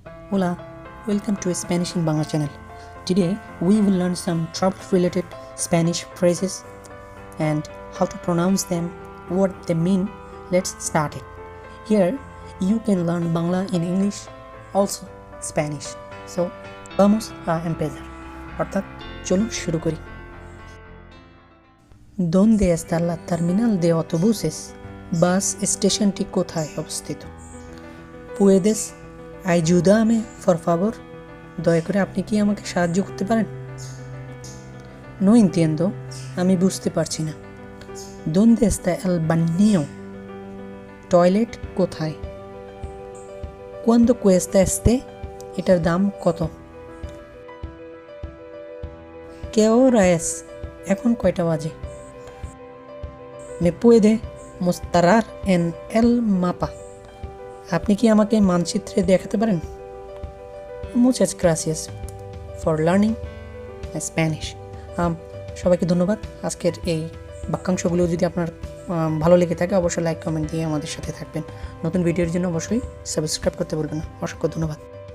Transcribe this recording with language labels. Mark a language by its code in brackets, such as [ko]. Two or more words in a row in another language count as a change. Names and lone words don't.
[en] Hola, welcome to Spanish in Bangla channel. Today we will learn some travel related Spanish phrases and how to pronounce them, what they mean. Let's start it. Here you can learn Bangla in English, also Spanish. [es] So vamos a empezar. [bn] অর্থাৎ চলুন শুরু করি। [es] ¿Dónde está la terminal de autobuses? [bn] বাস স্টেশনটি কোথায় অবস্থিত? [es] ¿Puedes ayudarme, por favor? [bn] দয়া করে আপনি কি আমাকে সাহায্য করতে পারেন? [es] No entiendo, [bn] আমি বুঝতে পারছি না। [es] ¿Dónde está el baño? [bn] টয়লেট কোথায়? [es] ¿Cuánto cuesta este? [bn] এটার দাম কত? [es] ¿Qué hora es? [bn] এখন কয়টা বাজে? [es] ¿Me puede mostrar en el mapa? [bn] আপনি কি আমাকে মানচিত্রে দেখাতে পারেন? [es] Muchas gracias [en] for learning Spanish. [bn] সবাইকে ধন্যবাদ। আজকের এই বাক্যাংশগুলো যদি আপনার ভালো লেগে থাকে অবশ্যই লাইক কমেন্ট দিয়ে আমাদের সাথে থাকবেন। নতুন ভিডিওর জন্য অবশ্যই সাবস্ক্রাইব করতে ভুলবেন না। অসংখ্য ধন্যবাদ।